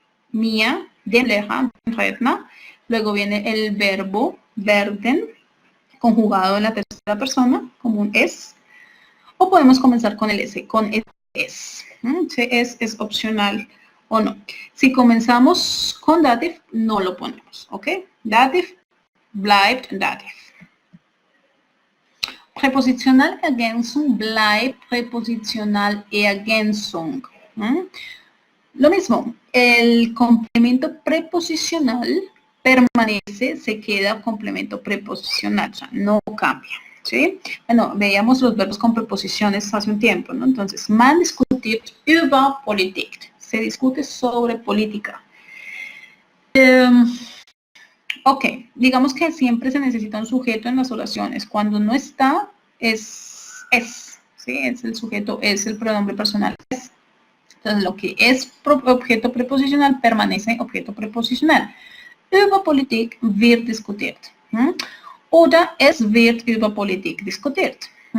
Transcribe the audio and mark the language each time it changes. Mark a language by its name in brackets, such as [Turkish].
[German] Mir, dem Lehrer, dem Redner. [Spanish] Luego viene el verbo werden, conjugado en la tercera persona, como un es. O podemos comenzar con el S, con el es. Es opcional o no. Si comenzamos con dativ, no lo ponemos, ¿ok? [German] Dativ bleibt dativ. Präpositional Ergänzung bleibt Präpositional Ergänzung. [Spanish] Lo mismo, el complemento preposicional permanece, se queda complemento preposicional, o sea, no cambia. ¿Sí? Bueno, veíamos los verbos con preposiciones hace un tiempo, ¿no? Entonces, [German] man diskutiert über Politik. [Spanish] Se discute sobre política. Ok, digamos que siempre se necesita un sujeto en las oraciones. Cuando no está, es, ¿sí? Es el sujeto, es el pronombre personal. Es. Entonces, lo que es objeto preposicional permanece objeto preposicional. [German] Über Politik wird diskutiert. Oder es wird über Politik diskutiert.